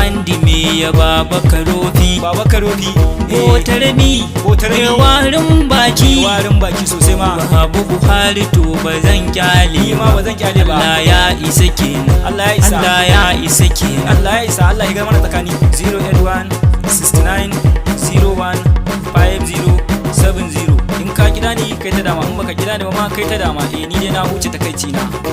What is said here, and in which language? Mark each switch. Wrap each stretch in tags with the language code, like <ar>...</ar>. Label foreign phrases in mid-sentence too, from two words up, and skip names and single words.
<ha>handi me ya ba baka rofi. Baba Karofi. Eh, Botar mi. Botar mi. Me warin baki. Me warin baki sosai ma. Babu Buhari to ba zan kyale Ni ma ba. ba zan kyale ba. Allah ya isa kenan. Allah ya isa. Allah ya isa kenan. Allah ya isa. Allah ya ga mana tsakani. Zero eight one six nine zero one five zero seven zero. In ka kira ni, kai ta dama. In baka kira ni ba ma, kai ta dama. Eh, ni dai na huce takaici na.</ha>